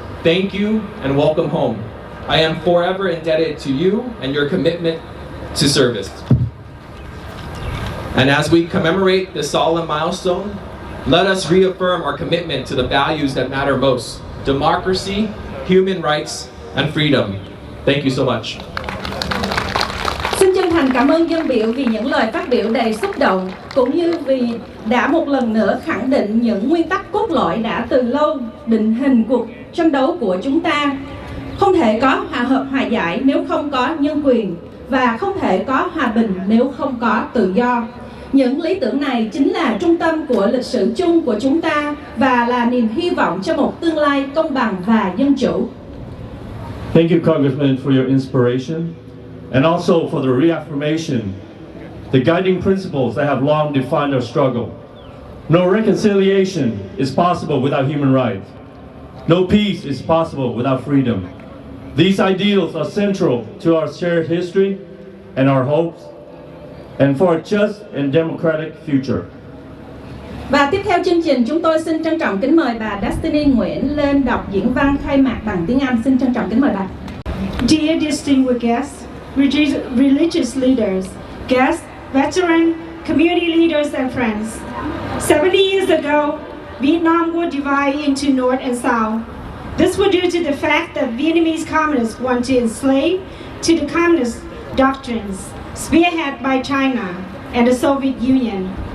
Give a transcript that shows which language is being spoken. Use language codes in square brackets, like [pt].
[en] Thank you and welcome home. I am forever indebted to you and your commitment to service. And as we commemorate this solemn milestone, let us reaffirm our commitment to the values that matter most: democracy, human rights, and freedom. Thank you so much. [vi] Xin chân thành cảm ơn dân biểu vì những lời phát biểu đầy xúc động, cũng như vì đã một lần nữa khẳng định những nguyên tắc cốt lõi đã từ lâu định hình cuộc tranh đấu của chúng ta. Không thể có hòa hợp hòa giải nếu không có nhân quyền, và không thể có hòa bình nếu không có tự do. Những lý tưởng này chính là trung tâm của lịch sử chung của chúng ta và là niềm hy vọng cho một tương lai công bằng và dân chủ. [en] Thank you, Congressman, for your inspiration and also for the reaffirmation, the guiding principles that have long defined our struggle. No reconciliation is possible without human rights. No peace is possible without freedom. These ideals are central to our shared history and our hopes, and for a just and democratic future. [vi] Và tiếp theo chương trình, chúng tôi xin trân trọng kính mời bà Destiny Nguyễn lên đọc diễn văn khai mạc bằng tiếng Anh. Xin trân trọng kính mời bà. [en] Dear distinguished guests, religious leaders, guests, veterans, community leaders and friends. 70 years ago, Vietnam was divided into North and South. This was due to the fact that Vietnamese communists wanted to enslave to the communist doctrines spearheaded by China and the Soviet Union.